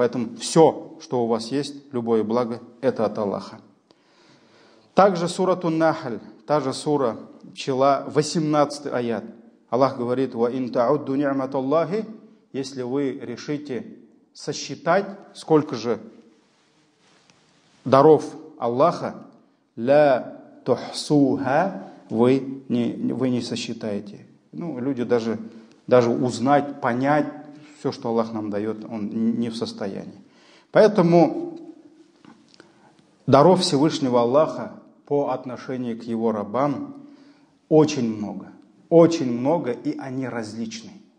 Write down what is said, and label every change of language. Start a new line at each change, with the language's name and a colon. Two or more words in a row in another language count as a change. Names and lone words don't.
Russian: Поэтому все, что у вас есть, любое благо, это от Аллаха. Также сурату Нахль, та же сура Пчела, 18 аят. Аллах говорит:
Arabic: «وإن تعدوا نعمة الله»,
Russian: если вы решите сосчитать, сколько же даров Аллаха,
Arabic: لا تحصوها,
Russian: вы не сосчитаете. Люди даже узнать, понять все, что Аллах нам дает, Он не в состоянии. Поэтому даров Всевышнего Аллаха по отношению к Его рабам очень много, и они различны.